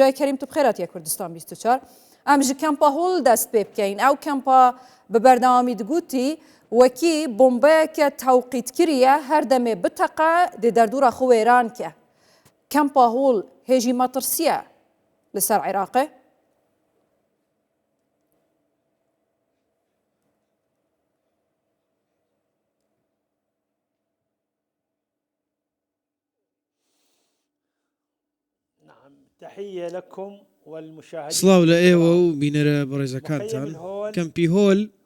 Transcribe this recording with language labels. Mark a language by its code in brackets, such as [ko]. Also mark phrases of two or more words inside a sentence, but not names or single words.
[ku] Hêjayê Kerîm tu bi xêr hatiye Kurdistan 24. Em ji kempa hol dest pê bikeyn. Ew kempa bi berdewamî digotî wekî bombeyeke tewqîtkirî her demê biteqe dê derdora xwe wêran ke. Kempa hol hêjî matirsiye li ser Iraqê. [ckb] سڵاو لە ئێوە و بینەرە بەڕێزەکانتان کەمپی هۆل